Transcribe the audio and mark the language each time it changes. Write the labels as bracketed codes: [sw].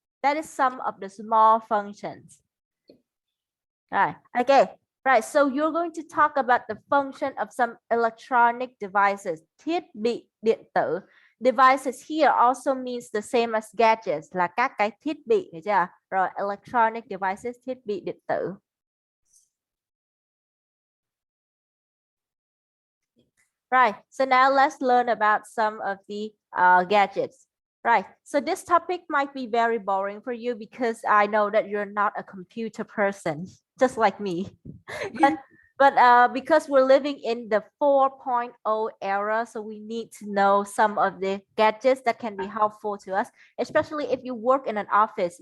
[en] That is some of the small functions. Right. Okay. Right. So you're going to talk about the function of some electronic devices. [vi] Thiết bị điện tử. [en] Devices here also means the same as gadgets, [vi] là các cái thiết bị, hiểu chưa? Rồi, [en] electronic devices, [vi] thiết bị điện tử. [en] Right, so now let's learn about some of the gadgets. Right, so this topic might be very boring for you because I know that you're not a computer person, just like me. But because we're living in the 4.0 era, so we need to know some of the gadgets that can be helpful to us, especially if you work in an office.